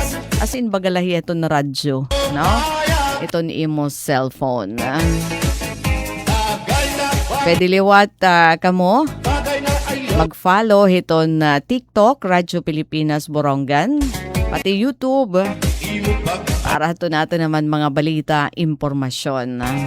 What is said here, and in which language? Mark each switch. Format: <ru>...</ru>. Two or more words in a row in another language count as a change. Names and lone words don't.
<en>As in</en> <war>bagalahi iton na radyo, no? Iton imo cellphone. Pwede liwat kamo mag-follow iton TikTok Radyo Pilipinas Borongan, pati YouTube para ito natin naman mga balita, impormasyon.</war>